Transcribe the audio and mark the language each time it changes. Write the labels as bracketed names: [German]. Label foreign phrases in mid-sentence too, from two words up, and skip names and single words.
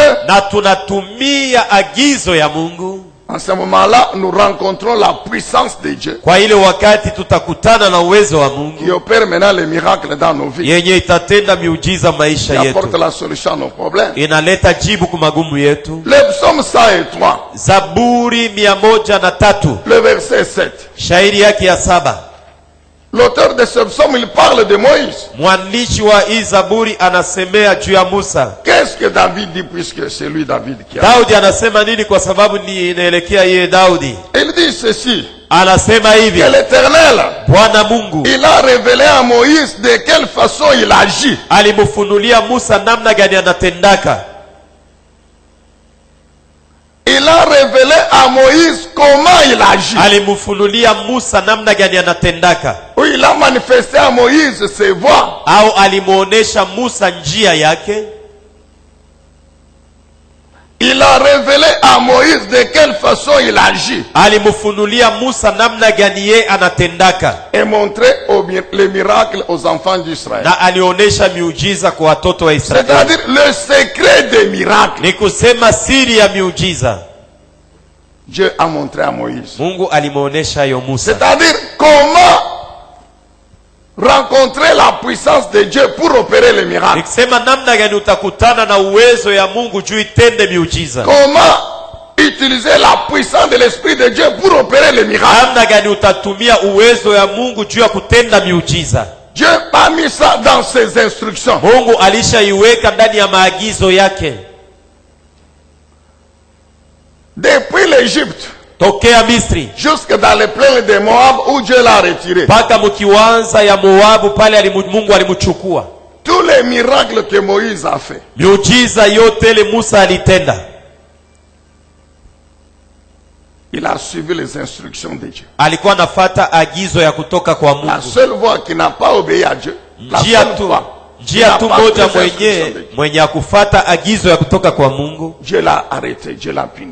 [Swahili] na tunatumia agizo ya Mungu, [French] En ce moment-là, nous rencontrons la puissance de Dieu [Swahili] kwa ile wakati tutakutana na uwezo wa [French] qui [Swahili] Mungu [French] opère maintenant les miracles dans nos vies, [Swahili] yenye itatenda miujiza maisha [French] qui apporte [Swahili] yetu, [French] la solution à nos problèmes. [Swahili] inaleta jibu kwa magumu yetu. [French] Le psaume 103, [Swahili] Zaburi 103 [French] le verset 7. [Swahili] shairi yake ya 7. [French] L'auteur de ce psaume, il parle de Moïse. [Swahili] Mwandishi wa hii Zaburi anasemea juu ya Musa. [French] Qu'est-ce que David dit, puisque c'est lui David qui a... [Swahili] Daudi anasema nini? Kwa sababu ni inaelekea yeye Daudi. [French] Il dit ceci, [Swahili] Anasema hivi, [French] que l'Éternel, [Swahili] Bwana Mungu [French] il a révélé à Moïse de quelle façon il agit. [Swahili] alimfunulia Musa namna gani anatendaka. [French] Il a révélé à Moïse comment il agit. [Swahili] Alimfunulia Musa namna gani anatendaka, [French] Où il a manifesté à Moïse ses voies. [Swahili] au alimuonesha Musa njia yake. [French] Il a révélé à Moïse de quelle façon il agit. [Swahili] Alimfunulia Musa namna gani yeye anatendaka, [French] Et montré les miracles aux enfants d'Israël. [Swahili] na alionesha miujiza kwa watoto wa Israeli. [French] C'est-à-dire le secret des miracles. [Swahili] Ni kusema siri ya miujiza [French] Dieu a montré à Moïse. [Swahili] Mungu alimuonesha yo Musa. [French] C'est-à-dire comment rencontrer la puissance de Dieu pour opérer les miracles. [Swahili] Nikisema namna gani utakutana na uwezo ya Mungu juu itende miujiza. [French] Comment utiliser la puissance de l'Esprit de Dieu pour opérer les miracles. [Swahili] Namna gani utatumia uwezo ya Mungu juu ya kutenda miujiza. [French] Dieu a mis ça dans ses instructions. [Swahili] Mungu alishaiweka ndani ya maagizo yake. [French] Depuis l'Égypte [Swahili] Tokea Misri [French] jusque dans les plaines de Moab où Dieu l'a retiré. [Swahili] mpaka mkiwanza ya Moabu pale Mungu alimchukua. [French] Tous les miracles que Moïse a fait, [Swahili] Miujiza yote ile Musa alitenda, [French] il a suivi les instructions de Dieu. [Swahili] alikuwa anafuata agizo ya kutoka kwa [French] La [Swahili] Mungu. [French] seule voie qui n'a pas obéi à Dieu, la [Swahili] Njia [French] seule tu voie [Swahili] njia tu moja mwenye mwenye akufata agizo ya kutoka kwa Mungu, [French] Dieu l'a arrêté, Dieu l'a puni.